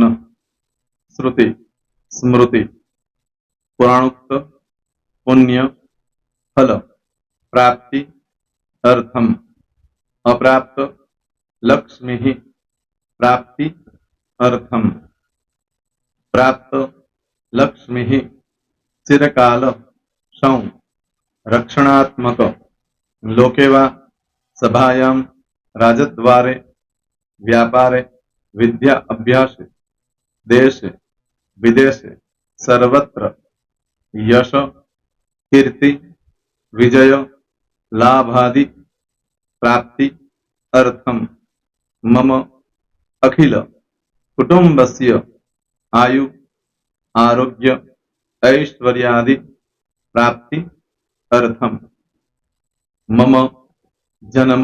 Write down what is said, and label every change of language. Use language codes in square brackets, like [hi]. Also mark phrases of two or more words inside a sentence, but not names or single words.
[sa] શ્રુતિ, સ્મૃતિ, પુરાણોક્ત, પુણ્ય, ફલ, પ્રાપ્તિ, અર્થમ, અપ્રાપ્ત, લક્ષ્મી, પ્રાપ્તિ, અર્થમ, પ્રાપ્ત, લક્ષ્મી, ચિરકાલ, સૌ, રક્ષણાત્મક, લોકેવા, સભાયામ, રાજદ્વારે, વ્યાપારે, વિદ્યા અભ્યાસે, देशे विदेशे सर्वत्र यश कीर्ति विजय लाभादि प्राप्ति अर्थम मम अखिल कुटुंबस्य आयु आरोग्य ऐश्वर्यादि प्राप्ति अर्थम मम जन्म